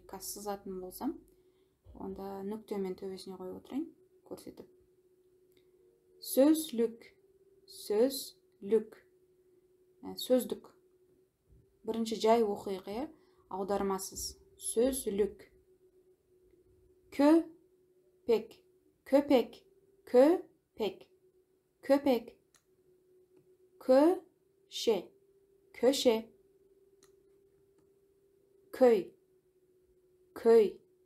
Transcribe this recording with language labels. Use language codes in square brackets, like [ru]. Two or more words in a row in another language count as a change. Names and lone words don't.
[kk] Қазір сызатын болсам, онда нүктемен төбесіне қойып отырайын, көрсетіп. [tr] Сөзлік. Сөзлік. [kk] Сөздік. Бірінші жай оқиға, аудармасыз. [tr] Сөзлік. Köpek. Köpek. Köpek. Köpek. Köşe. Köşe. Köy. Köy.